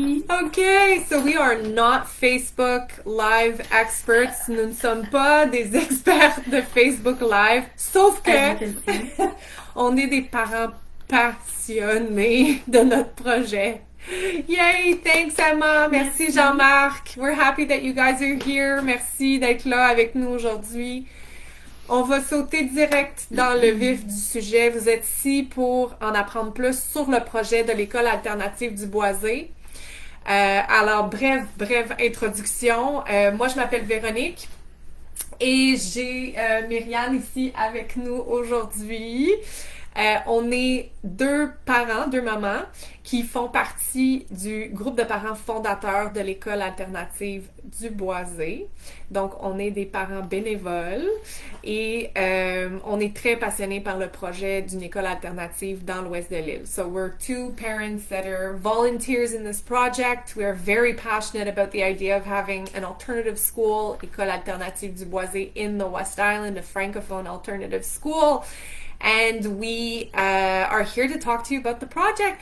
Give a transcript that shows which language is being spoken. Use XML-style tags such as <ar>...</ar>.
<en>Okay, so we are not Facebook Live experts.</en> <fr>Nous ne sommes pas des experts de Facebook Live, sauf que</fr> <en>As you can see.</en> <fr>on est des parents passionnés de notre projet.</fr> <en>Yay! Thanks, Emma. Merci, Jean-Marc. We're happy that you guys are here.</en> <fr>Merci d'être là avec nous aujourd'hui. On va sauter direct dans le vif du sujet. Vous êtes ici pour en apprendre plus sur le projet de l'École alternative du Boisé. Alors, brève introduction. Moi, je m'appelle Véronique et j'ai Myriam ici avec nous aujourd'hui. On est deux mamans qui font partie du groupe de parents fondateurs de l'École alternative du Boisé. Donc, on est des parents bénévoles et on est très passionnés par le projet d'une école alternative dans l'ouest de l'île.</fr> <en>So, we're two parents that are volunteers in this project. We are very passionate about the idea of having an alternative school, École alternative du Boisé, in the West Island, a francophone alternative school. And we are here to talk to you about the project.</en>